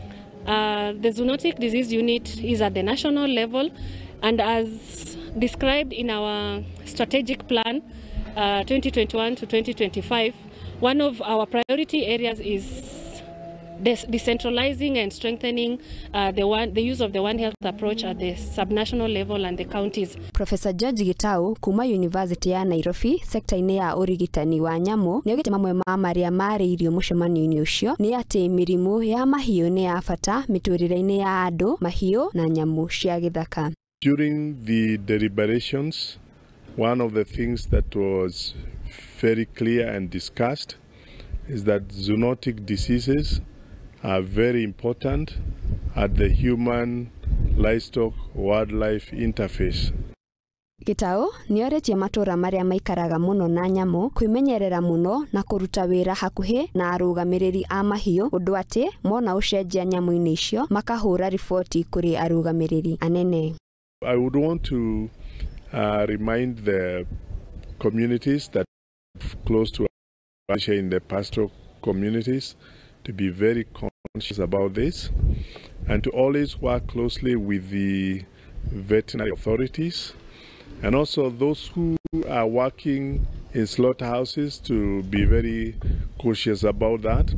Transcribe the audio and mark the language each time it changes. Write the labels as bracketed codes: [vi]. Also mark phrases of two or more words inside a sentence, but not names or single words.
[en] The zoonotic disease unit is at the national level, and as described in our strategic plan 2021 to 2025, one of our priority areas is decentralizing and strengthening the use of the One Health approach at the subnational level and the counties. [ki] Professor George Gitau kuma University ya Nairobi sector-ini ya urigitani wa nyamu niugite mamwe ma maria mariirio mucemanio-ini ucio ni ati mirimu ya mahiu ni ya bata miturire-ini ya andu, mahiu na nyamu cia githaka. [en] During the deliberations, one of the things that was very clear and discussed is that zoonotic diseases are very important at the human livestock wildlife interface. [ki] Gitau nioritie matura maria maikaraga muno na nyamu kwimenyerera muno na kuruta wira hakuhi na arugamiriri a mahiu undu ati mona ucenjia nyamu-ini icio makahura riboti kuri arugamiriri anene. [en] I would want to remind the communities that close to us in the pastoral communities to be very conscious about this and to always work closely with the veterinary authorities, and also those who are working in slaughterhouses to be very cautious about that.